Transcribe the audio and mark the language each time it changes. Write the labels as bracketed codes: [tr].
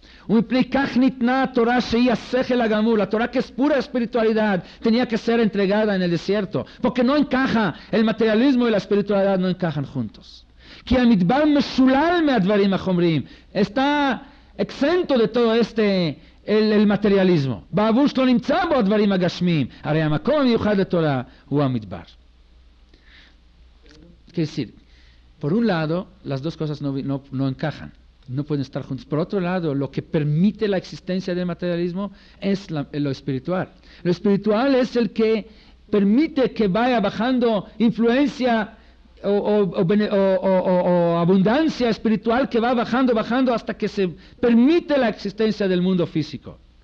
[he] ומפני כך ניתנה התורה שהיא השכל הגמור, [es] la Torah que es pura espiritualidad, tenía que ser entregada en el desierto, porque no encaja, el materialismo y la espiritualidad no encajan juntos. [he] כי המדבר משולל מהדברים החומריים, [es] está exento de todo el materialismo. [he] בעבור שלא נמצא בו הדברים הגשמיים, הרי המקום המיוחד לתורה הוא המדבר. [es] Quiere decir, por un lado, las dos cosas no encajan, no pueden estar juntos. Por otro lado, lo que permite la existencia del materialismo es lo espiritual. Lo espiritual es el que permite que vaya bajando influencia o abundancia espiritual, que va bajando hasta que se permite la existencia del mundo físico.